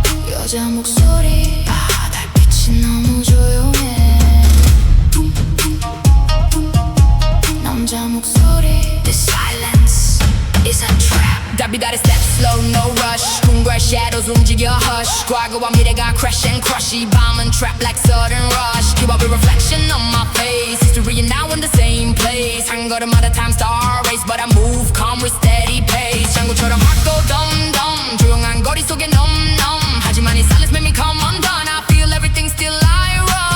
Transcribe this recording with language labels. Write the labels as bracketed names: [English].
[Korean] 여자 목소리 달빛이 너무 조용해. 남자 목소리 [English] This silence is a trap. [Korean] 달빛 [English] step slow no rush. [Korean] 꿈과 [English] shadows [Korean] 움직여 [English] hush. [Korean] 과거와 미래가 [English] crash and crush. [Korean] 이 밤은 [English] trap like sudden rush. Keep up a reflection on my face. History and now in the same place. [Korean] 한 걸음마다 [English] time star race. But I move calm with steady pace. [Korean] 장구처럼 맑고 덤덤 조용한 거리 속에 넘넘. 하지만 이 [English] silence made me come undone. I feel everything still I run.